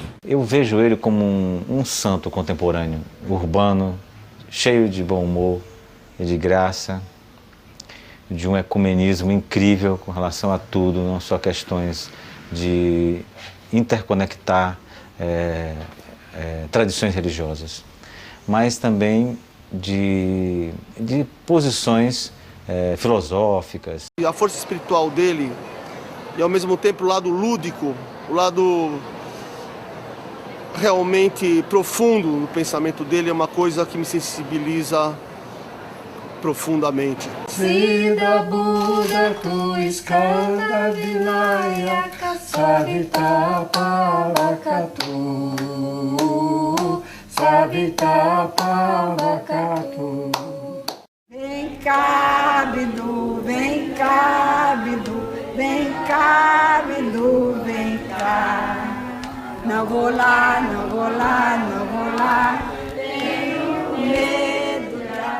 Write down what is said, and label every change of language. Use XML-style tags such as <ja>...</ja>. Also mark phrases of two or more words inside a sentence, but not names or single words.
<pt>Eu vejo ele como um santo contemporâneo, urbano, cheio de bom humor e de graça, de um ecumenismo incrível com relação a tudo, não só questões de interconectar tradições religiosas, mas também de posições filosóficas. E a força espiritual dele, e ao mesmo tempo o lado lúdico, o lado realmente profundo no pensamento dele, é uma coisa que me sensibiliza profundamente.</pt> <sa>Siddha Buddha tu skanda vinaya savita pavakatu savita pavakatu.</sa> <pt>Vem cá, Bidu, vem cá, Bidu, vem cá, Bidu, vem cá. Não vou lá, não vou lá, não vou lá, tenho medo já.</pt>